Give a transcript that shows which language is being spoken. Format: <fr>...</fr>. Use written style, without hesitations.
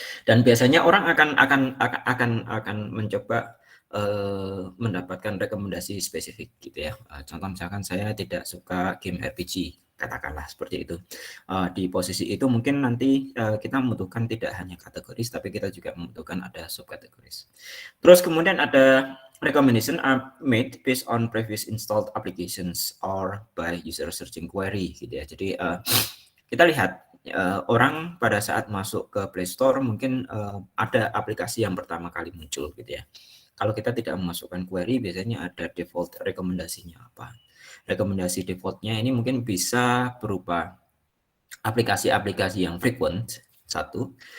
<id>Dan biasanya orang akan mencoba mendapatkan rekomendasi spesifik gitu ya. Contoh misalkan saya tidak suka game RPG, katakanlah seperti itu. Di posisi itu mungkin nanti kita membutuhkan tidak hanya kategoris, tapi kita juga membutuhkan ada subkategoris. Terus kemudian ada</id> <en>recommendation are made based on previous installed applications or by user searching query</en> <id>gitu ya. Jadi kita lihat orang pada saat masuk ke Play Store mungkin ada aplikasi yang pertama kali muncul gitu ya. Kalau kita tidak memasukkan query, biasanya ada default rekomendasinya apa. Rekomendasi defaultnya ini mungkin bisa berupa aplikasi-aplikasi yang frequent, satu.</id>